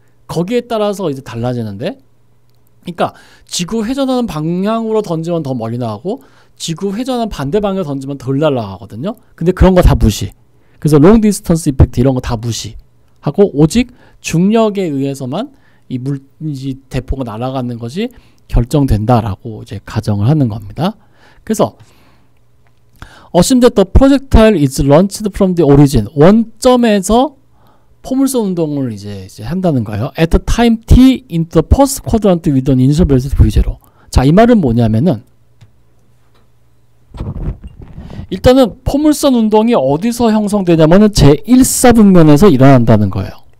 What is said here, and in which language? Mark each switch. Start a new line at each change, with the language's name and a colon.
Korean: 거기에 따라서 이제 달라지는데, 그러니까 지구 회전하는 방향으로 던지면 더 멀리 나가고 지구 회전하는 반대 방향으로 던지면 덜 날아가거든요. 근데 그런 거 다 무시. 그래서
English: long distance effect
Korean: 이런 거 다 무시하고 오직 중력에 의해서만 이 물질 대포가 날아가는 것이 결정된다라고 이제 가정을 하는 겁니다. 그래서
English: assume that the projectile is launched from the origin.
Korean: 원점에서 포물선 운동을 이제 한다는 거예요.
English: At the time t into the first quadrant with an initial velocity v0.
Korean: 자, 이 말은 뭐냐면은 일단은 포물선 운동이 어디서 형성되냐면은 제1사분면에서 일어난다는 거예요.